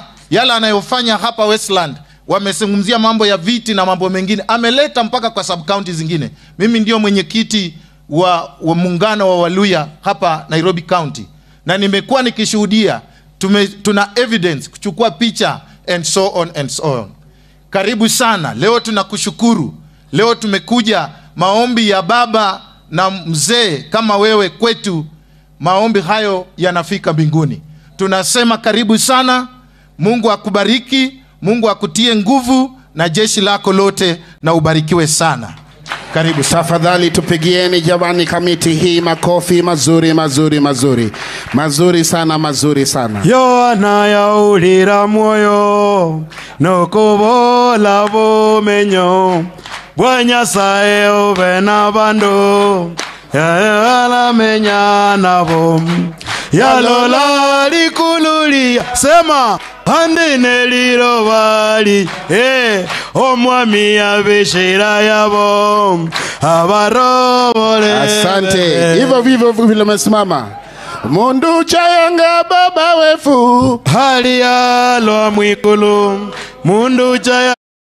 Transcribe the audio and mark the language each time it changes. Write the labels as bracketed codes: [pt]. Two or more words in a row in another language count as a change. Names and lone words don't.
[sw] Yala anayofanya hapa Westland, wamezungumzia mambo ya viti na mambo mengine, ameleta mpaka kwa sub county zingine. Mimi ndio mwenyekiti wa muungano wa Waluya hapa Nairobi County, na nimekuwa nikishuhudia, tuna evidence, kuchukua picha [en] and so on and so on. [sw] Karibu sana. Leo tunakushukuru. Leo tumekuja maombi ya baba na mzee kama wewe kwetu, maombi hayo yanafika mbinguni. Tunasema karibu sana. Mungu akubariki, Mungu akutie nguvu na jeshi lako lote, na ubarikiwe sana. Karibu. Tafadhali tupigieni jamani kamiti hii makofi mazuri mazuri mazuri. Mazuri sana, mazuri sana. [luy] Yohana yaulira moyo nokubola bumenyo bwa Nyasaye ube n'abandu yalamenya nabo yalola likululia sema andine liro bali omwami yabishira yabo abarobole. [sw] Asante. Hivyo vivyo vile umesimama. [luy] Mundu chayanga baba wefu hali yalo mwikulu mundu chaya